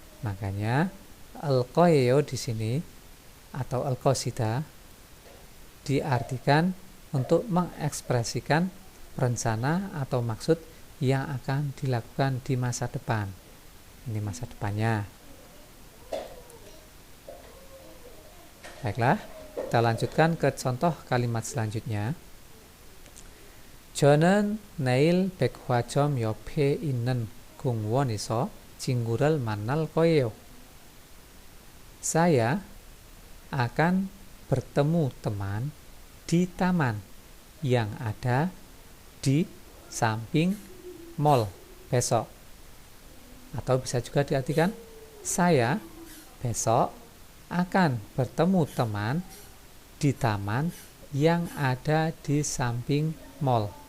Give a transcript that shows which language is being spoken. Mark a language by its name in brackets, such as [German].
[Indonesian] Makanya al-qoyeyo di sini atau al-qasidah diartikan untuk mengekspresikan rencana atau maksud yang akan dilakukan di masa depan. Ini masa depannya. Baiklah, kita lanjutkan ke contoh kalimat selanjutnya. [Korean] 저는 내일 백화점 옆에 있는 공원에서 친구를 만날 거예요. [Indonesian] Saya akan bertemu teman di taman yang ada di samping mall besok. Atau bisa juga diartikan Saya besok akan bertemu teman di taman yang ada di samping mall.